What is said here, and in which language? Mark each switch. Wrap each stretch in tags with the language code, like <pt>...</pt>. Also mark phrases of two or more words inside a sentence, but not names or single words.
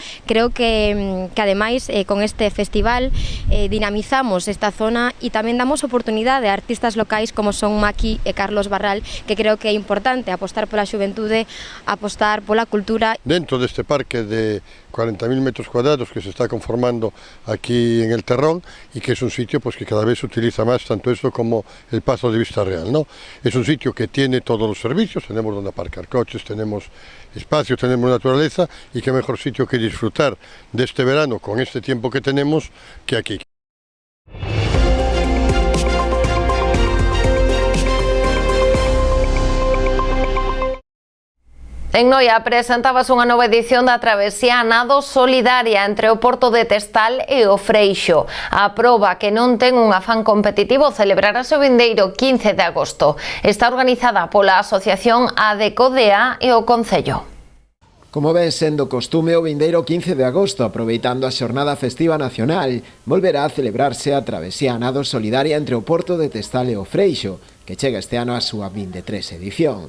<gl>Creo que ademais con este festival dinamizamos esta zona e tamén damos oportunidade a artistas locais como son Maki e Carlos Barral, que creo que é importante apostar pola xuventude, apostar pola cultura.</gl> <es>Dentro deste parque de 40.000 metros cuadrados que se está conformando aquí en el Terrón y que es un sitio pues que cada vez se utiliza más tanto esto como el Pazo de Vista Real, ¿no? Es un sitio que tiene todos los servicios, tenemos donde aparcar coches, tenemos espacio, tenemos naturaleza y qué mejor sitio que disfrutar de este verano con este tiempo que tenemos que aquí.</es> <gl>En Noia presentábase unha nova edición da travesía a nado solidaria entre o Porto de Testal e o Freixo. A proba, que non ten un afán competitivo, celebrarase o vindeiro 15 de agosto. Está organizada pola Asociación ADECODEA e o Concello. Como ven sendo costume, o vindeiro 15 de agosto, aproveitando a xornada festiva nacional, volverá a celebrarse a travesía a nado solidaria entre o Porto de Testal e o Freixo, que chega este ano a súa 23 edición.</gl>